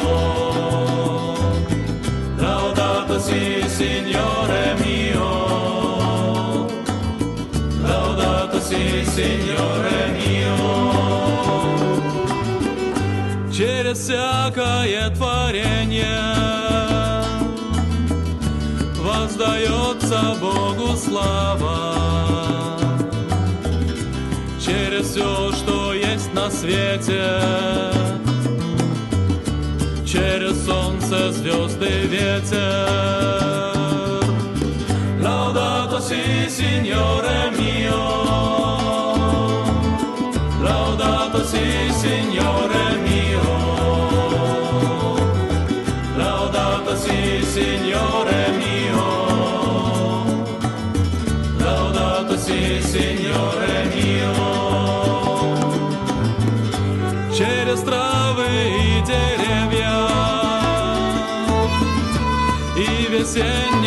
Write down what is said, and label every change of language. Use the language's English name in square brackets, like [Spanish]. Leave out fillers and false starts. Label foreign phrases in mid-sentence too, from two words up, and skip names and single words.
[Italian] Laudato si, Signore mio. Laudato si, Signore mio. [Russian] Через всякое творение воздается Богу слава. Через все, что есть на свете, через солнце, звезды, ветер. [Italian] Laudato si, Signore mio. Laudato si, Signore mio. Laudato si, Signore mio. Laudato si, Signore mio. [Russian] Через травы и деревья и весенние